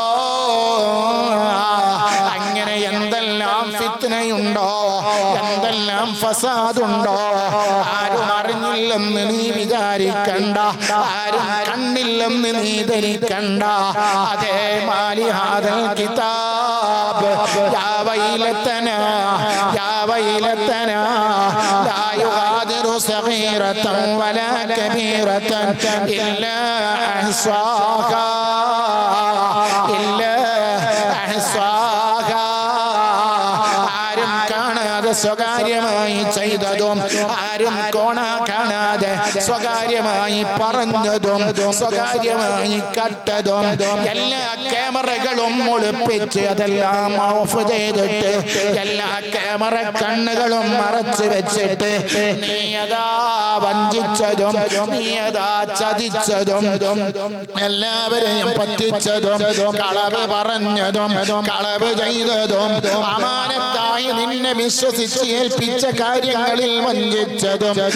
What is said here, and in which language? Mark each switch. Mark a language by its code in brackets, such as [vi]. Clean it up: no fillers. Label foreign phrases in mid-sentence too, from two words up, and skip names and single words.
[ml] അങ്ങനെ എന്തെല്ലാം ഫിത്നയുണ്ടോ, എന്തെല്ലാം ഫസാദുണ്ടോ, ആരും അറിഞ്ഞില്ലെന്ന് നീ വിചാരിക്കണ്ട, ആരും കണ്ണില്ലെന്ന് നീ ധരിക്കണ്ട. [ar] അതേ مال هذا الكتاب يا ويلتنا يا ويلتنا لا يغادر صغيرة ولا كبيرة إلا أحصاها [ml] ആരും കാണാതെ സ്വകാര്യമായി ചെയ്തതും ആരും കാണാതെ സ്വകാര്യമായി പറഞ്ഞതും സ്വകാര്യമായി കട്ടതും എല്ലാ ക്യാമറകളും ഒളിപ്പിച്ച് അതെല്ലാം ഓഫ് ചെയ്തിട്ട് എല്ലാ ക്യാമറ കണ്ണുകളും മറച്ചു വെച്ചിട്ട് നീയതാ വഞ്ചിച്ചതും നീയതാ ചതിച്ചതും എല്ലാവരെയും പറ്റിച്ചതും കളവ് പറഞ്ഞതും കളവ് ചെയ്തതും അമാനത്തായി നിന്നെ വിശ്വസിച്ച് ഏൽപ്പിച്ച കാര്യങ്ങളിൽ വഞ്ചിച്ചതും